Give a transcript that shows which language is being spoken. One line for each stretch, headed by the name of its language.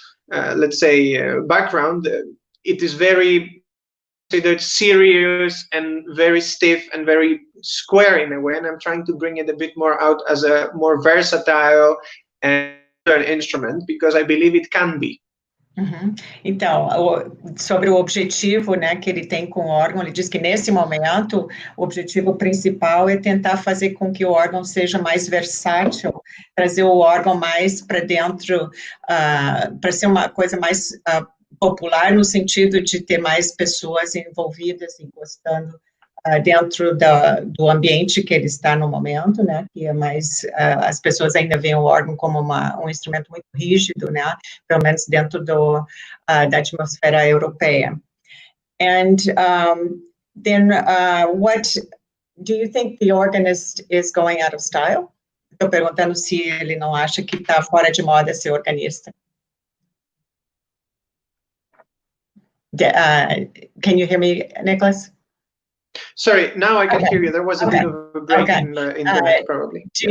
English: let's say, background, it is very considered serious and very stiff and very square in a way, and I'm trying to bring it a bit more out as a more versatile and instrument, because I believe it can be.
Portuguese: Então, sobre o objetivo, né, que ele tem com o órgão, ele diz que nesse momento o objetivo principal é tentar fazer com que o órgão seja mais versátil, trazer o órgão mais para dentro, para ser uma coisa mais popular, no sentido de ter mais pessoas envolvidas e gostando dentro do ambiente que ele está no momento, né, que é mais, as pessoas ainda veem o órgão como um instrumento muito rígido, né, pelo menos dentro da atmosfera europeia.
English: And then what do you think the organist is going out of style?
Portuguese: Estou perguntando se ele não acha que está fora de moda ser organista.
English: Can you hear me, Nicholas? Sorry, now I can hear you. There was a bit of a break in the internet, probably.